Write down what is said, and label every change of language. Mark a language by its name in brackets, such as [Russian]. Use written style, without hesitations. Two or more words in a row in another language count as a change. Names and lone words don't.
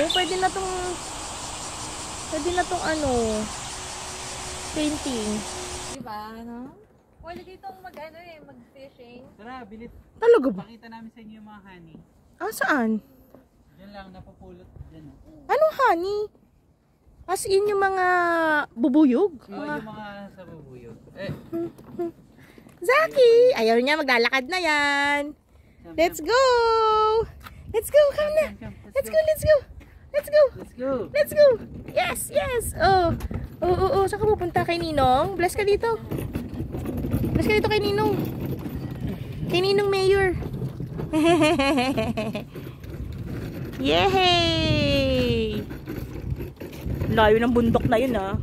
[Filipino] Pwede na tong ano, painting. Diba, no? Pwede dito mag-fishing. Tara, bilit. Talaga ba? Pakita namin sa inyo yung mga honey. Ah, saan? Diyan lang, napupulot. Diyan. Anong honey? [English] As in [Filipino] yung mga bubuyog? Oo, yung mga sa bubuyog. Zaki! Ayaw niya, maglalakad na yan. [English] Let's go! Let's go, come na. Let's go, let's go. Let's go. Let's go. Let's go. Yes, yes. [Filipino] Oh. Oo. Saan ka pupunta? Kay Ninong? Bless ka dito. Bless ka dito kay Ninong. Kay Ninong Mayor. Yay! Layo ng bundok na yun, ah.